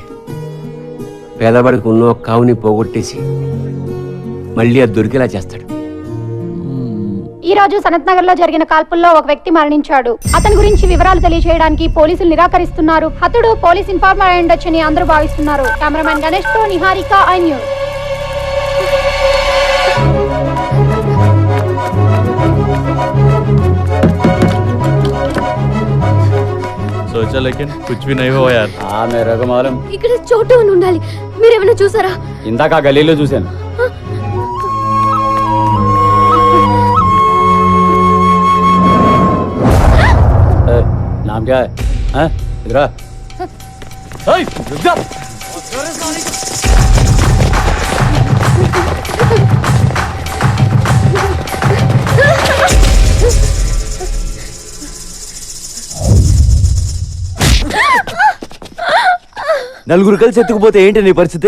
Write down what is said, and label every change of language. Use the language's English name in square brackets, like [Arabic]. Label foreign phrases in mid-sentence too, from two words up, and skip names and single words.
[Telugu] పేదవాడికి ఉన్న కావుని పోగొట్టేసి మళ్ళీ అది దొరికేలా చేస్తాడు. ఈ రోజు సనత్ నగర్ లో జరిగిన కాల్పుల్లో ఒక వ్యక్తి మరణించాడు. అతని గురించి వివరాలు తెలియజేయడానికి పోలీసులు నిరాకరిస్తున్నారు. అతడు [English] police informer [Telugu] అయి ఉండొచ్చని అందరూ భావిస్తున్నారు. కెమెరామెన్ గణేష్ తో నిహారిక, ఐ న్యూస్. [Hindi] सोचा लेकिन कुछ भी नहीं हुआ यार. मेरे को मालूम. [Telugu] ఇక్కడ చోటు అని ఉండాలి. మీరేమైనా చూసారా? ఇందాక ఆ గలీలో చూశాను. [Hindi] नाम क्या है? इधर आ. रुक जा. [Telugu] నలుగురు కలిసి ఎత్తుకుపోతే ఏంటి నీ పరిస్థితి?